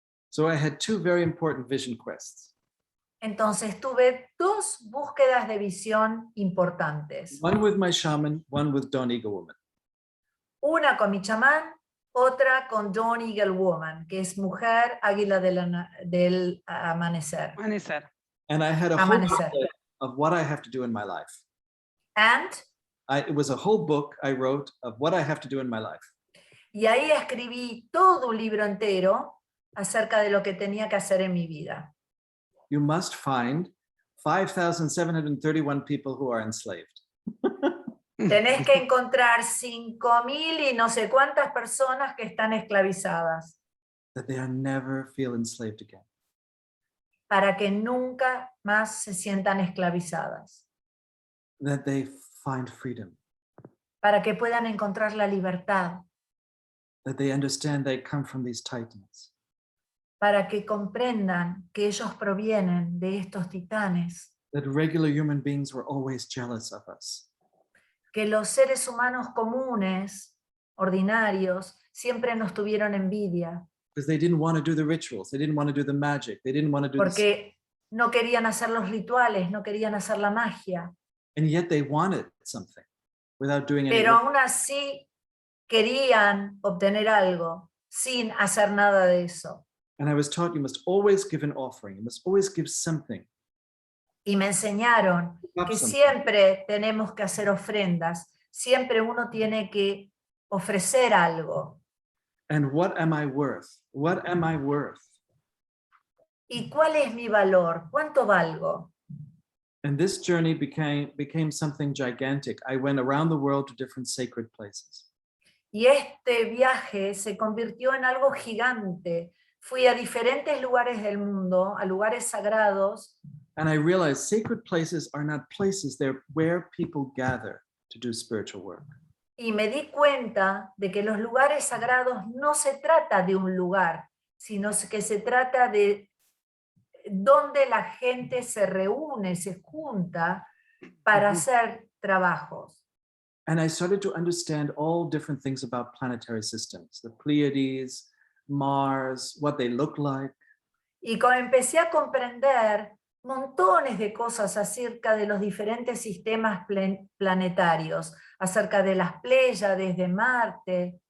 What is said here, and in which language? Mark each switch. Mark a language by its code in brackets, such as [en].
[en] So I had 2 very important vision quests. [es] Entonces tuve 2 búsquedas de visión importantes. [en] One with my shaman, one with Dawn Eagle Woman. [es] Una con mi chamán, otra con Dawn Eagle Woman, que es mujer águila del amanecer. Amanecer. [en] And I had a whole [es] Amanecer. [en] booklet of what I have to do in my life. And, It was a whole book I wrote of what I have to do in my life. [es] y ahí escribí todo un libro entero acerca de lo que tenía que hacer en mi vida. [en] You must find 5,731 people who are enslaved. [es] Tenés que encontrar 5.000 y no sé cuántas personas que están esclavizadas [en] That they are never feel enslaved again. [es] para que nunca más se sientan esclavizadas, [en] That they find freedom. [es] para que puedan encontrar la libertad, [en] That they understand they come from these titans. [es] para que comprendan que ellos provienen de estos titanes, [en] That regular human beings were always jealous of us. [es] que los seres humanos comunes, ordinarios, siempre nos tuvieron envidia, [en] Because they didn't want to do the rituals. They didn't want to do the magic. They didn't want to do the... [es] porque no querían hacer los rituales, no querían hacer la magia, [en] And yet they wanted something without doing any [es] pero [en] work. [es] aún así querían obtener algo sin hacer nada de eso. [en] And I was taught you must always give an offering. You must always give something. [es] Y me enseñaron [en] Up [es] que [en] something. [es] siempre tenemos que hacer ofrendas, siempre uno tiene que ofrecer algo. [en] And what am I worth? What am I worth? [es] ¿Y cuál es mi valor? ¿Cuánto valgo? [en] And this journey became something gigantic. I went around the world to different sacred places. [es] Y este viaje se convirtió en algo gigante. Fui a diferentes lugares del mundo, a lugares sagrados, [en] And I realized sacred places are not places, they're where people gather to do spiritual work. [es] y me di cuenta de que los lugares sagrados no se trata de un lugar, sino que se trata de donde la gente se reúne, se junta para hacer trabajos. [en] And I started to understand all different things about planetary systems, the Pleiades, Mars, what they look like. [es] Y empecé a comprender montones de cosas acerca de los diferentes sistemas planetarios, acerca de las Pléyades, de Marte.